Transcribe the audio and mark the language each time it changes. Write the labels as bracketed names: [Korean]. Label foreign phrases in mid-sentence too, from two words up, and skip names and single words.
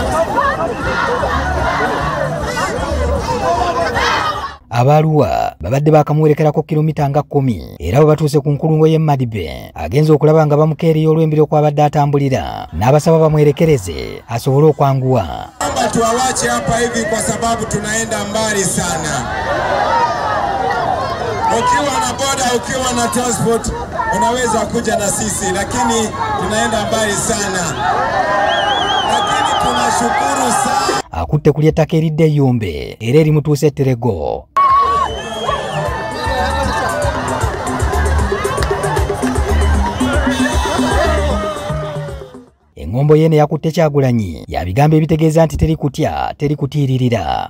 [Ganda] Abarua babadde bakamuwerekerako kilomita nga 10 era bwe batuuse ku nkulungo y'e Madibe agenza okulaba nga bamukeeriya olw'embiro okwabadde atambulira n'abasaba bamwerekereze asobole okwanguwa. [Swahili] Tuwawache hapa hivi kwa sababu tunaenda mbali sana. Ukiwa na boda, ukiwa na transport, unaweza kuja na sisi, lakini tunaenda mbali sana. Lakini tunashukuru sana. [Ganda] Akutte ku ly'ettaka eridde Yumbe era erimutuuse Terego. Engombo yene yakutte Kyagulanyi yabigambo ebitegeeza nti teri kutya, teri kutiiririra.